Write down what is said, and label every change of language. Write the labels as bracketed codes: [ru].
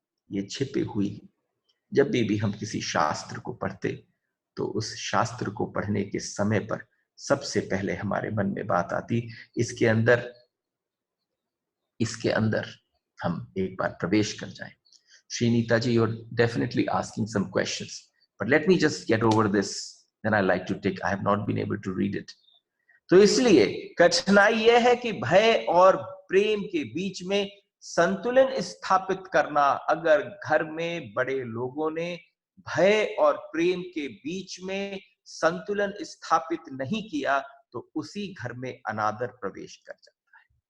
[hi] ये छिपी हुई, जब भी हम किसी शास्त्र को पढ़ते, तो उस शास्त्र को पढ़ने के समय पर सबसे पहले हमारे मन में बात आती, इसके अंदर हम एक बार प्रवेश कर जाएं। [en] Shrinita ji, you're definitely asking some questions, but let me just get over this, then I like to take, I have not been able to read it. [hi] तो इसलिए कठिनाई यह है कि भय और प्रेम के बीच में संतुलन स्थापित करना। अगर घर में बड़े लोगों ने भय और प्रेम के बीच में संतुलन स्थापित नहीं किया, तो उसी घर में अनादर प्रवेश कर जाता है।